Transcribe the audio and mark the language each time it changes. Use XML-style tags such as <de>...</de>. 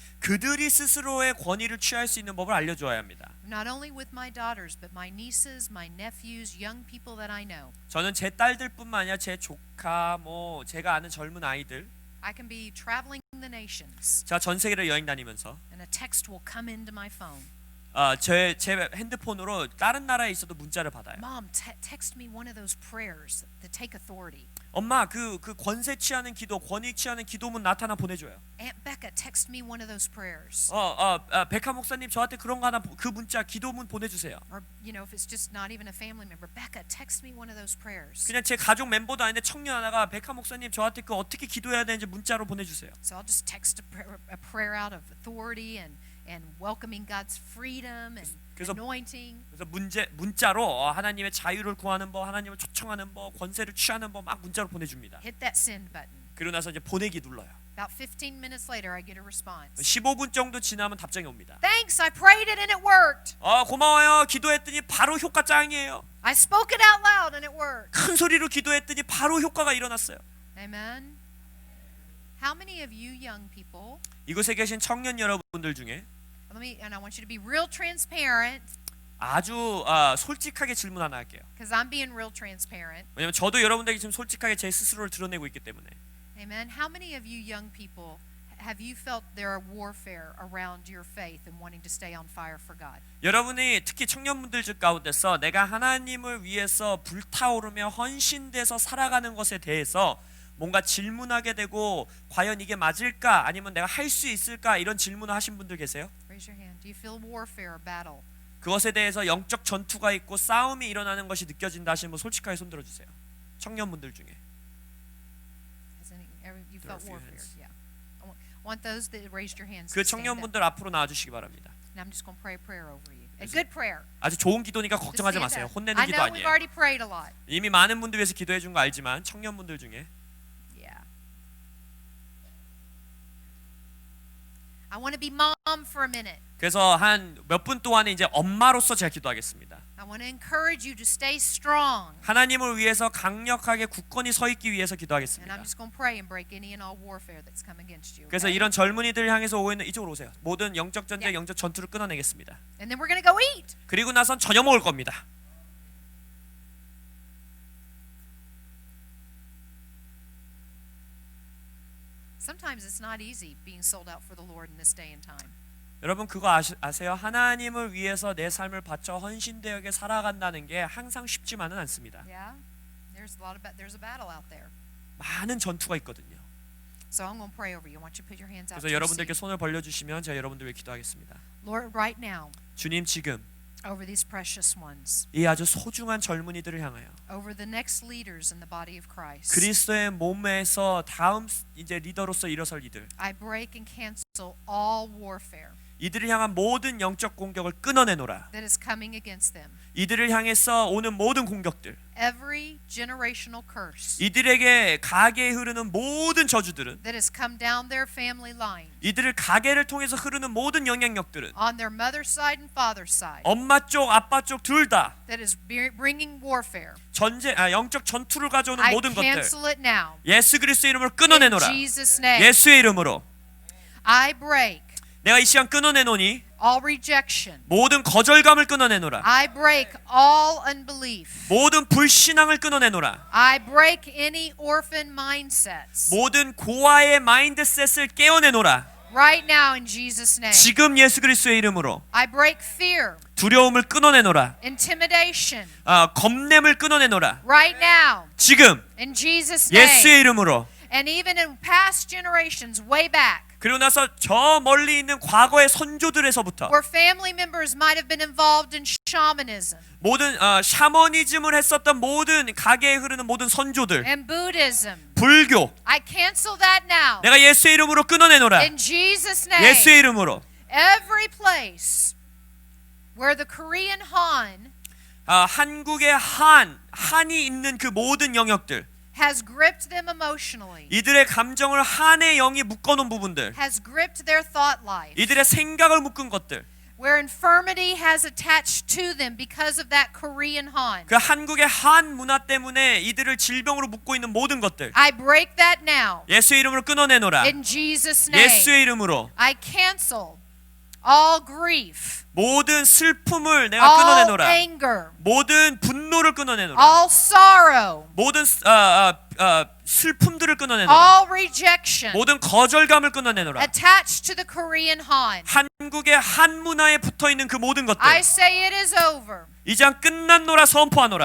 <ko>그들이 스스로의 권위를 취할 수 있는 법을 알려줘야 합니다.</ko> <en>Not only with my daughters, but my nieces, my nephews, young people that I know.</en> <ko>저는 제 딸들뿐만 아니라 제 조카, 제가 아는 젊은 아이들,</ko> <en>I can be traveling the nations,</en> <ko>제가 전 세계를 여행 다니면서</ko> <en>and a text will come into my phone.</en> <ko>제 핸드폰으로 다른 나라에 있어도 문자를 받아요.</ko> <en>Mom, text me one of those prayers to take authority.</en> <ko>엄마 그 권세 취하는 기도, 권위 취하는 기도문 나타나 보내줘요.</ko> <en>Aunt Becca, text me one of those prayers.</en> <ko>백하 목사님 저한테 그런 거 하나 그 문자 기도문 보내주세요.</ko> <en>Or if it's just not even a family member, Becca, text me one of those prayers.</en> <ko>그냥 제 가족 멤버도 아닌데 청년 하나가 백하 목사님 저한테 그 어떻게 기도해야 되는지 문자로 보내주세요.</ko> <en>So I'll just text a prayer out of authority and welcoming God's freedom and</en> <ko>그래서-</ko> <en>anointing.</en> <ko>그래서 문자로 하나님의 자유를 구하는 법, 하나님을 초청하는 법, 권세를 취하는 법 막 문자로 보내줍니다.</ko> <en>Hit that send button.</en> <ko>그러고 나서 이제 보내기 눌러요.</ko> <en>About 15 minutes later, I get a response.</en> <ko>15분 정도 지나면 답장이 옵니다.</ko> <en>Thanks, I prayed it and it worked.</en> <ko>고마워요. 기도했더니 바로 효과 짱이에요.</ko> <en>I spoke it out loud and it worked.</en> <ko>큰 소리로 기도했더니 바로 효과가 일어났어요.</ko> <en>Amen. How many of you young people,</en> <ko>이곳에 계신 청년 여러분들 중에</ko> <en>and I want you to be real transparent,</en> <ko>아주 솔직하게 질문 하나 할게요.</ko> <en>because I'm being real transparent.</en> <ko>왜냐면 저도 여러분들에게 지금 솔직하게 제 스스로를 드러내고 있기 때문에.</ko> <en>Amen. How many of you young people have you felt there are warfare around your faith and wanting to stay on fire for God?</en> <ko>여러분이 특히 청년분들 가운데서 내가 하나님을 위해서 불타오르며 헌신돼서 살아가는 것에 대해서 뭔가 질문하게 되고 과연 이게 맞을까 아니면 내가 할 수 있을까 이런 질문을 하신 분들 계세요?</ko> <en>Raise your hand. Do you feel warfare or battle?</en> <ko>그것에 대해서 영적 전투가 있고 싸움이 일어나는 것이 느껴진다 하시는 분 솔직하게 손 들어주세요. 청년분들 중에.</ko> <en>You There are felt a few warfare? hands. Yeah. Want those that raised your hands</en> <ko>그</ko> <en>to stand up.</en> <ko>청년분들 앞으로 나와 주시기 바랍니다.</ko> <en>And I'm just going to pray a prayer over you. A good prayer.</en> <ko>아주 좋은 기도니까</ko> <en>Just</en> <ko>걱정하지</ko> <en>stand</en> <ko>마세요.</ko> <en>up.</en> <ko>혼내는</ko> <en>I</en> <ko>기도</ko> <en>know we've already prayed a lot.</en> <ko>이미 많은 분들 위해서 기도해 준 거 알지만 청년분들 중에</ko> <en>Yeah. I want to be mom for a minute.</en> <ko>그래서 한 몇 분 동안에 이제 엄마로서 제가 기도하겠습니다.</ko> <en>I want to encourage you to stay strong.</en> <ko>하나님을 위해서 강력하게 굳건히 서 있기 위해서</ko> <en>And</en> <ko>기도하겠습니다.</ko> <en>I'm just going to pray and break any and all warfare that's come against you.</en> <ko>그래서</ko> <en>Okay?</en> <ko>이런 젊은이들 향해서 오는 이쪽으로 오세요. 모든 영적 전쟁, 영적 전투를 끊어내겠습니다.</ko> <en>And then we're going to go eat.</en> <ko>그리고 나선 저녁 먹을 겁니다.</ko> <en>Sometimes it's not easy being sold out for the Lord in this day and time.</en> <ko>여러분 그거 아세요? 하나님을 위해서 내 삶을 바쳐 헌신되게 살아간다는 게 항상 쉽지만은 않습니다.</ko> <en>Yeah. There's a battle out there.</en> <ko>많은 전투가 있거든요.</ko> <en>So I'm going to pray over you. I want you to put your hands out.</en> <ko>그래서 여러분들께 손을 벌려주시면 제가 여러분들 위해 기도하겠습니다.</ko> <en>Lord, right now,</en> <ko>주님 지금</ko> <en>over these precious ones,</en> <ko>이 아주 소중한 젊은이들을 향하여</ko> <en>over the next leaders in the body of Christ,</en> <ko>그리스도의 몸에서 다음 이제 리더로서 일어설 이들,</ko> <en>I break and cancel all warfare</en> <ko>이들을 향한 모든 영적 공격을 끊어내노라.</ko> <en>that is coming against them.</en> <ko>이들을 향해서 오는 모든 공격들,</ko> <en>Every generational curse</en> <ko>이들에게 가게에 흐르는 모든 저주들은,</ko> <en>that has come down their family line,</en> <ko>이들을 가게를 통해서 흐르는 모든 영향력들은</ko> <en>on their mother's side and father's side,</en> <ko>엄마 쪽, 아빠 쪽 둘 다</ko> <en>that is bringing warfare.</en> <ko>영적 전투를 가져오는</ko> <en>I</en> <ko>모든 것들</ko> <en>cancel it now.</en> <ko>예수 그리스도의 이름으로</ko> <en>In</en> <ko>끊어내노라.</ko> <en>Jesus' name,</en> <ko>예수의 이름으로</ko> <en>I break</en> <ko>내가 이 시간 끊어내노니</ko> <en>all rejection.</en> <ko>모든 거절감을 끊어내노라.</ko> <en>I break all unbelief.</en> <ko>모든 불신앙을 끊어내노라.</ko> <en>I break any orphan mindsets.</en> <ko>모든 고아의 마인드셋을 깨어내노라.</ko> <en>Right now in Jesus' name.</en> <ko>지금 예수 그리스도의 이름으로</ko> <en>I break fear,</en> <ko>두려움을 끊어내노라.</ko> <en>intimidation.</en> <ko>겁냄을 끊어내노라.</ko> <en>Right now</en> <ko>지금</ko> <en>in Jesus' name.</en> <ko>예수의 이름으로.</ko> <en>And even in past generations way back,</en> <ko>그리고 나서 저 멀리 있는 과거의 선조들에서부터</ko> <en>where family members might have been involved in shamanism</en> <ko>모든 샤머니즘을 했었던 모든 가게에 흐르는 모든 선조들,</ko> <en>and Buddhism,</en> <ko>불교,</ko> <en>I cancel that now.</en> <ko>내가 예수의 이름으로 끊어내노라.</ko> <en>In Jesus' name.</en> <ko>예수의 이름으로.</ko> <en>Every place where the Korean Han</en> <ko>한국의 한이 있는 그 모든 영역들,</ko> <en>has gripped them emotionally,</en> <ko>이들의 감정을 한의 영이 묶어놓은 부분들,</ko> <en>has gripped their thought life,</en> <ko>이들의 생각을 묶은 것들,</ko> <en>where infirmity has attached to them because of that Korean Han.</en> <ko>그 한국의 한 문화 때문에 이들을 질병으로 묶고 있는 모든 것들</ko> <en>I break that now.</en> <ko>예수의 이름으로 끊어내노라.</ko> <en>In Jesus' name.</en> <ko>예수의 이름으로</ko> <en>I cancel all grief,</en> <ko>모든 슬픔을 내가</ko> <en>all</en> <ko>끊어내노라.</ko> <en>anger,</en> <ko>모든 분노를 끊어내노라.</ko> <en>all sorrow,</en> <ko>모든 슬픔들을 끊어내노라.</ko> <en>all rejection</en> <ko>모든 거절감을 끊어내노라.</ko> <en>attached to the Korean Han.</en> <ko>한국의 한 문화에 붙어 있는 그 모든 것들</ko> <en>I say it is over.</en> <ko>이장 끝났노라 선포하노라.</ko>